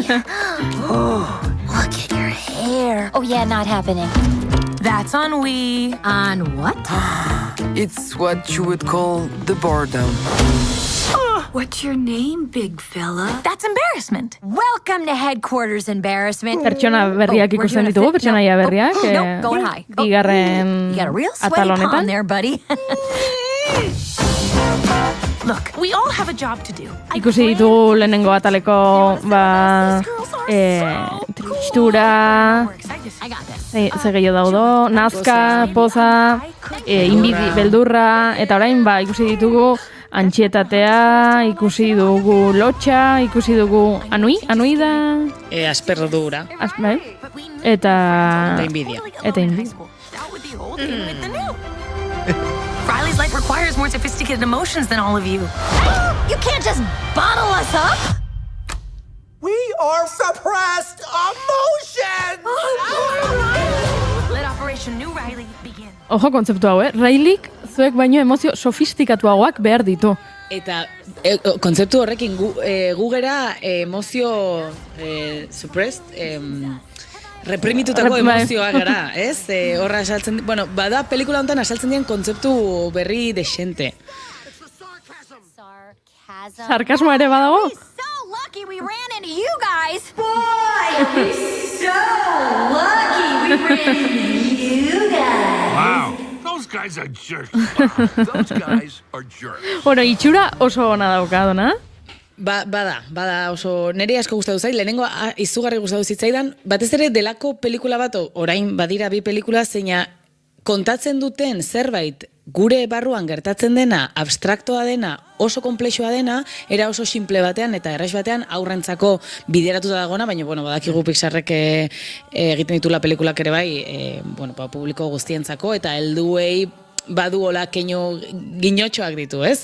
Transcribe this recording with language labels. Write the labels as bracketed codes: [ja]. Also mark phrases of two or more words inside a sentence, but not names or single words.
[en] Look at your hair. Oh, yeah, not happening. That's on we. On what? It's what you would call the boredom. What's your name, big fella? That's embarrassment. Welcome to headquarters embarrassment. [eu] Pertsona berriak ikusten ditugu, pertsonaia berriak. [en] Going high. [eu] Bigarren atal honetan. [en] There, buddy. Look, we all have a job to do. [eu] Ikusi ditugu lehenengo ataleko tristura, ze gehiago daudo, nazka, poza, inbidi, beldurra, eta orain ikusi ditugu antxietatea, ikusi dugu lotxa, ikusi dugu anui da? Asperdura. Eta inbidia. [en] Riley's life requires more sophisticated emotions than all of you. You can't just bottle us up! We are suppressed emotions! Let Operation New Riley begin. [eu] Ojo kontzeptu hau, Rileyk zuek baino emozio sofistikatuagoak behar ditu. Eta kontzeptu horrekin gu gera emozio suppressed, Reprimitutako emozioak gara, ez? Horra asaltzen, bueno, bada pelikula honetan asaltzen dien kontzeptu berri desente. Sarkasmo ere badago? [en] Lucky we ran into you guys. Boy, we're so lucky we ran into you guys. Wow, those guys are jerks. Those guys are jerks. [eu] Bueno, itxura oso ona dauka, dona? Bada oso neri asko gustatu zait, lehenengo izugarri gustatu zitzaidan, batez ere delako pelikula bat, orain badira bi pelikula, zeina kontatzen duten zerbait gure barruan gertatzen dena, abstraktoa dena, oso komplexua dena, era oso simple batean eta erraiz batean aurrentzako bideratuta dagona, baina bueno, badakigu Pixarrek egiten ditula pelikulak ere bai, publiko guztientzako eta helduei badu hola keino ginotxoak ditu, ez?